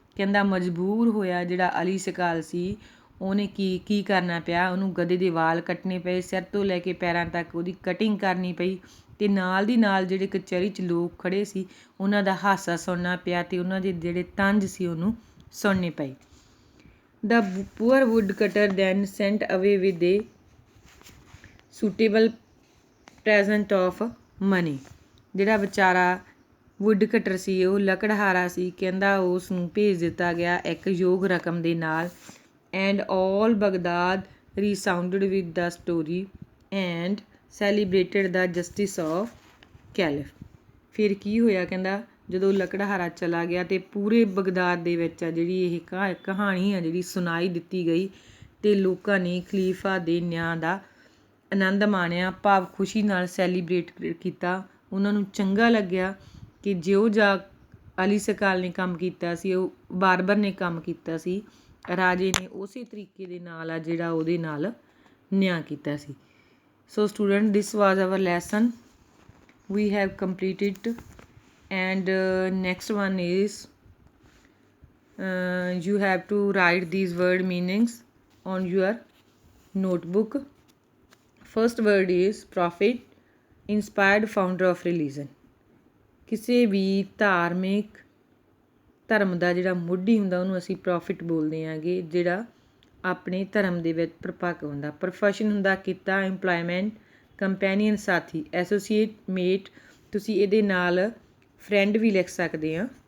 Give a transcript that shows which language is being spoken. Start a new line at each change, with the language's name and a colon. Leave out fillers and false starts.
Punjabi: ਕਹਿੰਦਾ ਮਜਬੂਰ ਹੋਇਆ ਜਿਹੜਾ ਅਲੀ ਸਕਾਲ ਸੀ ਉਹਨੇ ਕੀ ਕਰਨਾ ਪਿਆ, ਉਹਨੂੰ ਗਧੇ ਦੇ ਵਾਲ ਕੱਟਣੇ ਪਏ, ਸਿਰ ਤੋਂ ਲੈ ਕੇ ਪੈਰਾਂ ਤੱਕ ਉਹਦੀ ਕਟਿੰਗ ਕਰਨੀ ਪਈ, ਅਤੇ ਨਾਲ ਦੀ ਨਾਲ ਜਿਹੜੇ ਕਚਹਿਰੀ 'ਚ ਲੋਕ ਖੜ੍ਹੇ ਸੀ ਉਹਨਾਂ ਦਾ ਹਾਸਾ ਸੁਣਨਾ ਪਿਆ ਅਤੇ ਉਹਨਾਂ ਦੇ ਜਿਹੜੇ ਤੰਜ਼ ਸੀ ਉਹਨੂੰ ਸੁਣਨੇ ਪਏ।
English: The poor woodcutter then sent away with a suitable present of money।
Punjabi: ਜਿਹੜਾ ਵਿਚਾਰਾ ਵੁੱਡਕਟਰ ਸੀ, ਉਹ ਲੱਕੜਹਾਰਾ ਸੀ, ਕਹਿੰਦਾ ਉਸ ਨੂੰ ਭੇਜ ਦਿੱਤਾ ਗਿਆ ਇੱਕ ਯੋਗ ਰਕਮ ਦੇ ਨਾਲ।
English: And all Baghdad resounded with the story and celebrated the justice of caliph।
Punjabi: ਫਿਰ ਕੀ ਹੋਇਆ? ਕਹਿੰਦਾ ਜਦੋਂ ਲੱਕੜਹਾਰਾ ਚਲਾ ਗਿਆ ਅਤੇ ਪੂਰੇ ਬਗਦਾਦ ਦੇ ਵਿੱਚ ਆ ਜਿਹੜੀ ਇਹ ਕਹਾਣੀ ਆ ਜਿਹੜੀ ਸੁਣਾਈ ਦਿੱਤੀ ਗਈ ਅਤੇ ਲੋਕਾਂ ਨੇ ਖਲੀਫਾ ਦੇ ਨਿਆਂ ਦਾ ਆਨੰਦ ਮਾਣਿਆ, ਭਾਵ ਖੁਸ਼ੀ ਨਾਲ ਸੈਲੀਬ੍ਰੇਟ ਕੀਤਾ। ਉਹਨਾਂ ਨੂੰ ਚੰਗਾ ਲੱਗਿਆ ਕਿ ਜਿਉਂ ਜਾ ਅਲੀ ਸਕਾਲ ਨੇ ਕੰਮ ਕੀਤਾ ਸੀ, ਉਹ ਬਾਰਬਰ ਨੇ ਕੰਮ ਕੀਤਾ ਸੀ, ਰਾਜੇ ਨੇ ਉਸੇ ਤਰੀਕੇ ਦੇ ਨਾਲ ਆ ਜਿਹੜਾ ਉਹਦੇ ਨਾਲ ਨਿਆਂ ਕੀਤਾ ਸੀ।
English: So student, this was our lesson, we have completed, and next one is you have to write these word meanings on your notebook। First word is prophet, inspired founder of religion।
Punjabi: ਕਿਸੇ ਵੀ ਧਾਰਮਿਕ ਧਰਮ ਦਾ ਜਿਹੜਾ ਮੋਢੀ ਹੁੰਦਾ ਉਹਨੂੰ ਅਸੀਂ ਪ੍ਰੋਫਿਟ ਬੋਲਦੇ ਹਾਂਗੇ, ਜਿਹੜਾ ਆਪਣੇ ਧਰਮ ਦੇ ਵਿੱਚ ਪ੍ਰਪੱਕ ਹੁੰਦਾ। ਪ੍ਰੋਫੈਸ਼ਨ ਹੁੰਦਾ ਕਿੱਤਾ, ਇੰਪਲੋਇਮੈਂਟ, ਕੰਪੈਨੀਅਨ ਸਾਥੀ, ਐਸੋਸੀਏਟ, ਮੇਟ। ਤੁਸੀਂ ਇਹਦੇ ਨਾਲ ਫਰੈਂਡ ਵੀ ਲਿਖ ਸਕਦੇ ਹਾਂ।